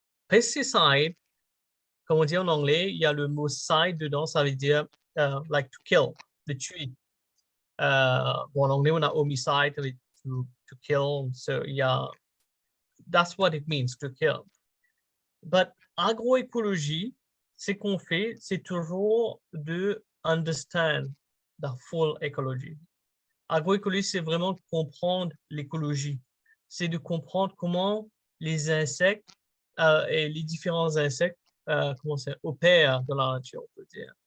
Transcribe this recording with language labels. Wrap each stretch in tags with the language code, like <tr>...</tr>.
<fr>Pesticide, comme on dit en anglais, il y a le mot side dedans, ça veut dire</fr> <en>like to kill,</en> <fr>de tuer. Bon, en anglais, on a</fr> <en>homicide, to kill, so yeah, that's what it means, to kill.</en> <fr>But agroécologie, ce qu'on fait, c'est toujours de</fr> <en>understand the full ecology.</en> <fr>Agroécologie, c'est vraiment de comprendre l'écologie. C'est de comprendre comment les insectes et les différents insectes opèrent dans la nature, on peut dire.</fr>